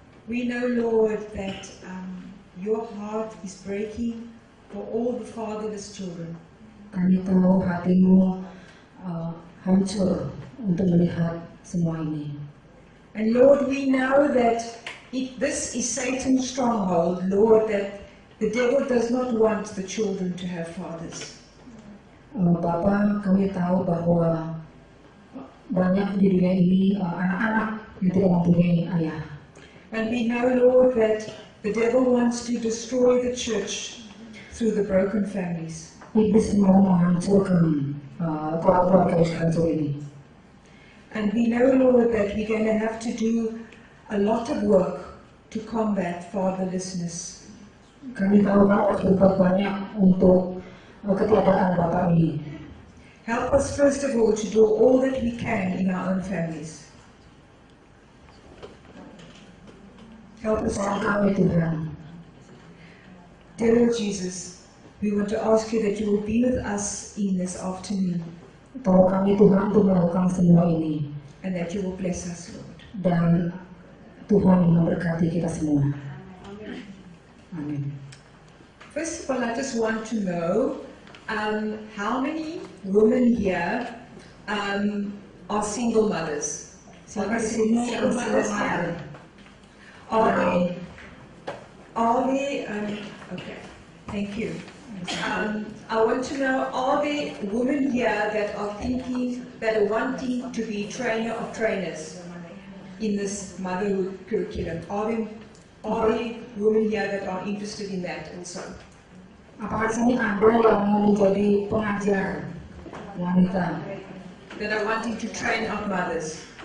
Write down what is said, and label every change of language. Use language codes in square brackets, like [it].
[en] we know, Lord, that your heart is breaking for all the fatherless children. [id] Kami tahu hatimu hancur untuk melihat semua ini. [en] And Lord, we know that if this is Satan's stronghold, Lord, that the devil does not want the children to have fathers. [id] Bapa, kami tahu bahwa banyak di dunia ini anak-anak yang tidak mempunyai ayah. [en] And we know, Lord, that the devil wants to destroy the church through the broken families. [id] Iblis mau menghancurkan keluarga yang hancur ini. [en] And we know, Lord, that we're going to have to do a lot of work to combat fatherlessness. [id] Kami tahu harus berbuat banyak untuk ketiadaan Bapak ini. [en] Help us, first of all, to do all that we can in our own families. Help us to [id] Tolong kami Tuhan. [en] Dear Lord Jesus, we want to ask you that you will be with us in this afternoon. [id] Tolong kami Tuhan untuk melakukan semua ini. [en] And that you will bless us, Lord. [id] Dan Tuhan memberkati kita semua. Amin. [en] First of all, I just want to know how many women here are single mothers? [id] Siapa di sini yang single mother? [en] Are they, okay, thank you. I want to know, are there women here that are thinking, that are wanting to be trainer of trainers in this motherhood curriculum? Are there women here that are interested in that also? [id] Apakah di sini ada yang mau menjadi pengajar wanita [en] That are wanting to train up mothers?